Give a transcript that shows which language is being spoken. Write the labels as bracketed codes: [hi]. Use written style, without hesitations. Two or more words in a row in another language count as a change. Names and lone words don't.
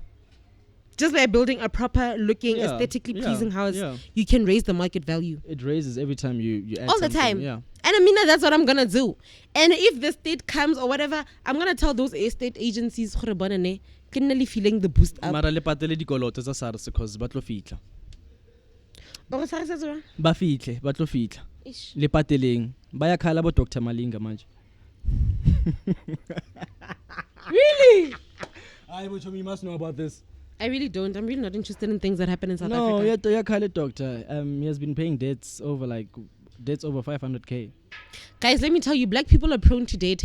[en] Just by building a proper looking, aesthetically pleasing house, you can raise the market value. It raises every time you add all the time. Yeah. And I mean, that's what I'm going to do. And if the state comes or whatever, I'm going to tell those estate agencies, feeling the boost up. [tn] Mara le patele dikoloto tsa SARS because ba tlo fitla. Ba fitle. Le pateleng ba ya khala bo Dr. Malinga manje. [en] Really? You must know about this. I really don't. I'm really not interested in things that happen in South Africa. No, yeah, Khaled doctor. He has been paying debts over 500k. Guys, let me tell you, black people are prone to debt.